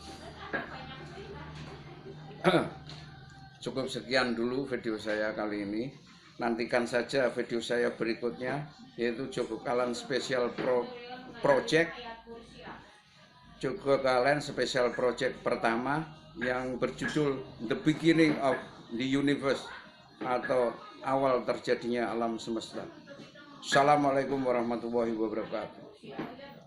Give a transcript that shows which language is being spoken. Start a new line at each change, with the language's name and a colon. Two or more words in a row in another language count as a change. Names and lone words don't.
Indonesian: Cukup sekian dulu video saya kali ini. Nantikan saja video saya berikutnya, yaitu Joko Kalen Special Project. Joko Kalen Special Project pertama yang berjudul The Beginning of the Universe atau awal terjadinya alam semesta.
Arabic: Assalamualaikum warahmatullahi wabarakatuh.